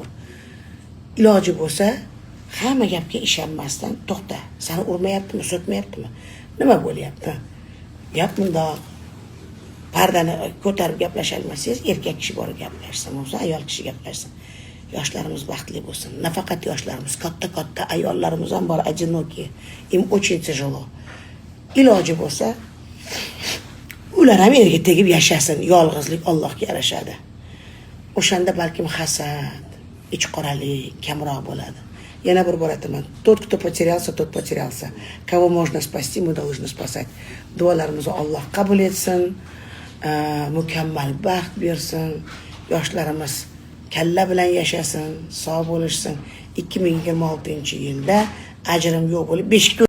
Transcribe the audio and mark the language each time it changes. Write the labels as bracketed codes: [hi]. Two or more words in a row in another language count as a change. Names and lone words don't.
[uz] Iloji bo'lsa, hamma gapga ishonmasdan, to'xta. Seni urmayaptimi, so'tmayaptimi? Nima bo'lyapti? Gap bundoq. Pardani ko'tarib gaplasha olmasangiz, erkak kishi borib gaplashsin, bo'lsa ayol kishi gaplashsin. Yoshlarimiz baxtli bo'lsin. Nafaqat yoshlarimiz, katta ayollarimiz ham bor, [ru] одинокие. Им очень тяжело. [uz] Iloji bo'lsa, ular ham erga tegib yashasin. Yolg'izlik Allohga yarashadi. O'shanda balkim hasad, ichqoralik kamroq bo'ladi. Yana bir bor aytaman. [ru] Тот, кто потерялся, тот потерялся. Кого можно спасти, мы должны спасать. [uz] Duolarimizni Alloh qabul etsin. Mukammal baxt bersin. Yoshlarimiz kalla bilan yashasin, sog' bo'lishsin. 2026-yilda ajrim yo'q bo'lib 5